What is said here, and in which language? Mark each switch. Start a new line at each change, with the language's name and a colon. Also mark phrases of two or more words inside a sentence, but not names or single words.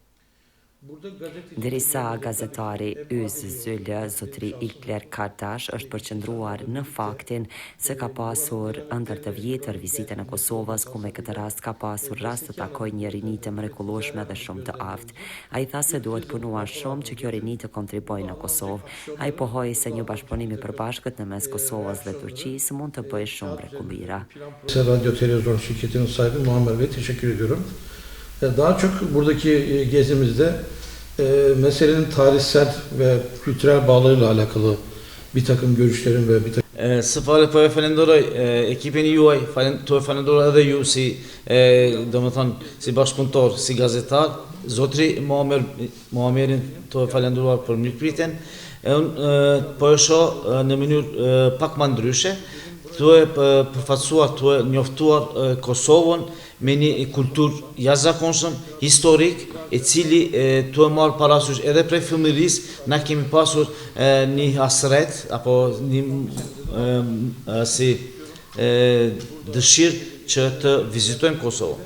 Albanian: Derisa gazetari Yz Zyllë, zotri Ilkler Kartash, është përqendruar në faktin se ka pasur ndër të vjetër vizite në Kosovës, ku me këtë rast ka pasur rast të takoj një rini të mrekullueshme dhe shumë të aftë. Ai tha se duhet punuar shumë që kjo rini të kontribojë në Kosovë. Ai pohoi se një bashkëpunim i përbashkët në mes Kosovës dhe Turqisë mund të bëjë shumë mrekulliera.
Turkish: Radyo Televizyon şirketinin sahibi Muammer Bey, teşekkür ediyorum. Daha çok buradaki gezimizde meselenin tarihsel ve kültürel bağlarıyla alakalı bir takım görüşlerin ve bir takım...
Albanian: Së po e falenderoj ekipin juaj, po e falenderoj edhe ju si si bashkëpunëtor, si gazetar, zotri Muammerin po e falenderuar për mirëpritjen. Unë po e shoh në mënyrë pak më ndryshe, tu e përfaqësuar, tu e njoftuar Kosovën me një kulturë jashtëzakonshëm, historik, e cili tu e marrë parasysh edhe prej fëmijërisë na kemi pasur një hasret apo një dëshirë që të vizitojmë Kosovën.